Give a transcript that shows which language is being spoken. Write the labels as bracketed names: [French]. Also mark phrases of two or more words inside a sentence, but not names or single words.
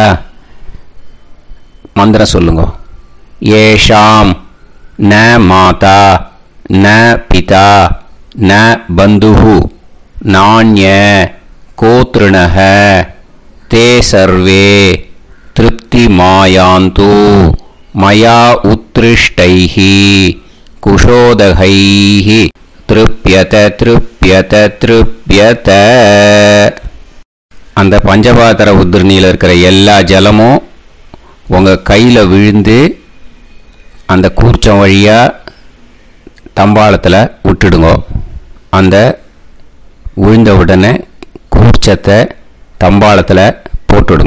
[Tamil] மந்திரம் சொல்லுங்க. [Sanskrit] एषाम् न माता न पिता न बन्धुः नान्य गोत्रिणः ते सर्वे तृप्ति मायान्तु मया उत्तृष्टैः कुशोदकैः तृप्यत तृप्यत तृप्यत. [Tamil] அந்த பஞ்சபாத்திர உதிரணியில் இருக்கிற எல்லா ஜலமும் உங்கள் கையில் விழுந்து அந்த கூர்ச்சம் வழியாக தம்பாளத்தில் விட்டுடுங்க. அந்த விழுந்த உடனே கூர்ச்சத்தை தம்பாளத்தில் போட்டுடுங்க.